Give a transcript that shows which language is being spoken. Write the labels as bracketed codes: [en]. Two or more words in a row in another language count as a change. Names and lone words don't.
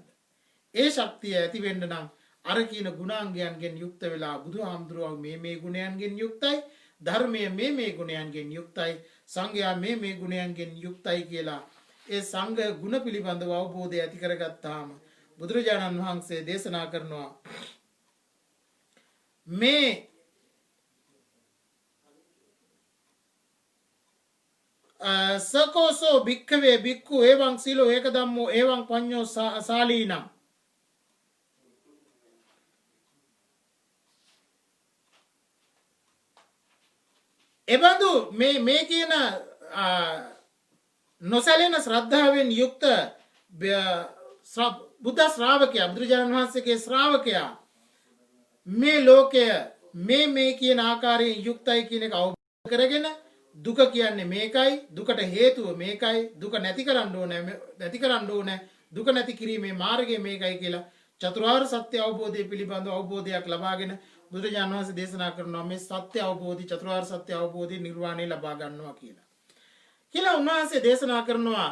[si] ඒ ශක්තිය ඇති වෙන්න නම් අර කියන ගුණාංගයන්ගෙන් යුක්ත වෙලා බුදුහාමුදුරුවෝ මේ ගුණයන්ගෙන් යුක්තයි, ධර්මය මේ ගුණයන්ගෙන් යුක්තයි, සංඝයා මේ ගුණයන්ගෙන් යුක්තයි කියලා ඒ සංඝ ගුණ පිළිබඳව අවබෝධය ඇති කරගත්තාම බුදුරජාණන් වහන්සේ දේශනා කරනවා [pi] මේ සකෝසෝ භික්ඛවේ භික්ඛු එවං සීලෝ ඒක ධම්මෝ එවං පඤ්ඤෝ සාලීනම් [si] එබඳු මේ කියන නොසැලෙන ශ්‍රද්ධාවෙන් යුක්ත බුද්ධ ශ්‍රාවකයා, බුදුරජාණන් වහන්සේගේ ශ්‍රාවකයා මේ ලෝකය මේ කියන ආකාරයෙන් යුක්තයි කියන එක අවබෝධ කරගෙන දුක කියන්නේ මේකයි, දුකට හේතුව මේකයි, දුක නැති කරන්න ඕනේ, දුක නැති කිරීමේ මාර්ගය මේකයි කියලා චතුරාර්ය සත්‍ය අවබෝධය පිළිබඳව අවබෝධයක් ලබාගෙන බුදුරජාණන් වහන්සේ දේශනා කරනවා මේ සත්‍ය අවබෝධි, චතුරාර්ය සත්‍ය අවබෝධි නිර්වාණය ලබා ගන්නවා කියලා උන්වහන්සේ දේශනා කරනවා.